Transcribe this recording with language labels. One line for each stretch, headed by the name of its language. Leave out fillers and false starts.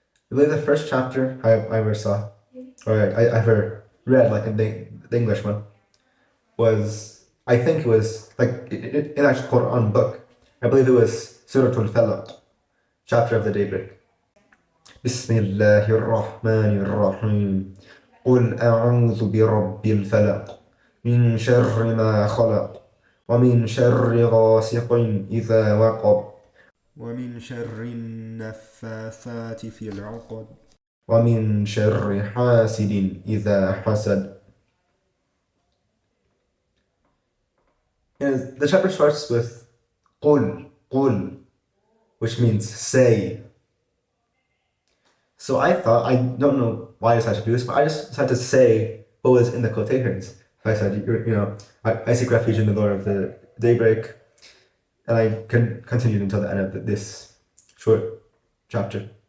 English: I believe the first chapter I ever saw, or I ever read, like in the English one, was, I think it was, like, in actual Quran book, I believe it was Surah Al-Falaq, chapter of the daybreak.
Arabic: بسم الله الرحمن الرحيم قل أعوذ برب الفلق من شر ما خلق ومن شر غاسق إذا وقب ومن شر النفاثات في العقد ومن شر حاسد إذا حسد.
English: And the chapter starts with قل, which means say. So I thought, I don't know why I decided to do this, but I just decided to say what was in the quotations. I said, I seek refuge in the Lord of the daybreak, and I continued until the end of this short chapter.